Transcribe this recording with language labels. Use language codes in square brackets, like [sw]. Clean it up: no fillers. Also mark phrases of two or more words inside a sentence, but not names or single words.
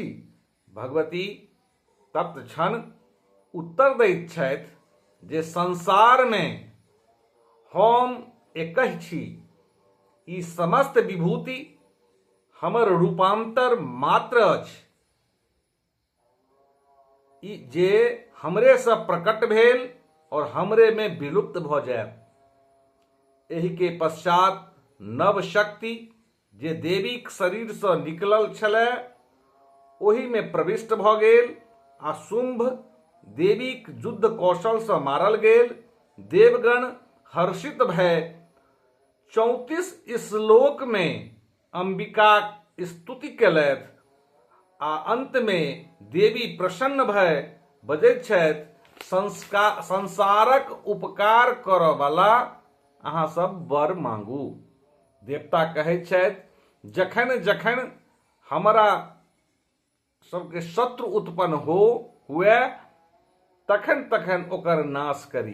[mai] भगवती तत्क्षण उत्तर दैत छथि जे संसार में हम एकहि छी, ई समस्त विभूति हमर रूपांतर मात्र अछि, ई जे हमरे सँ प्रकट भेल और हमरे में विलुप्त भऽ जायत। एहि के पश्चात नव शक्ति जे देवीक शरीर सँ निकलल छलै ओहि में प्रविष्ट भऽ गेल आ शुंभ देवीक युद्ध कौशल सँ मारल गेल। देवगण हर्षित भय 34 श्लोक में अंबिका स्तुति केलथि आ अंत में देवी प्रसन्न भय बजैत छथि, संसारक उपकार करऽ वाला अहाँ सब वर मांगू। देवता कहैत छथि जखन जखन हमरा सबके शत्रु उत्पन्न हुए तखन तखन ओकर नाश करी।